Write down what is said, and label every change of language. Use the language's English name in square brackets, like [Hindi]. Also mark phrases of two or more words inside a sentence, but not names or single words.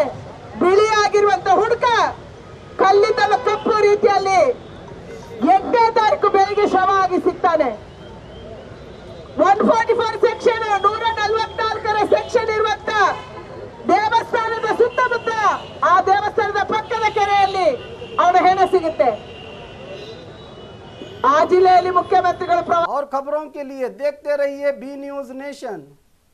[Kannada] ಬಿಳಿಯಾಗಿರುವಂತ ಹುಡುಗ ಕಲ್ಲಿದ್ದಲು ಕಪ್ಪು ರೀತಿಯಲ್ಲಿ 8ನೇ ತಾರೀಕು ಬೆಳಿಗ್ಗೆ ಶವ ಆಗಿ ಸಿಗ್ತಾನೆ. 144 ಸೆಕ್ಷನ್, 144ರ ಸೆಕ್ಷನ್ ಇರುವಂತ ದೇವಸ್ಥಾನದ ಸುತ್ತಮುತ್ತ, ಆ ದೇವಸ್ಥಾನದ ಪಕ್ಕದ ಕೆರೆಯಲ್ಲಿ ಅವನ ಹೆಣ ಸಿಗುತ್ತೆ. [Hindi] ಆ जिले मुख्यमंत्री। और खबरों के लिए देखते रहिए बी न्यूज नेशन।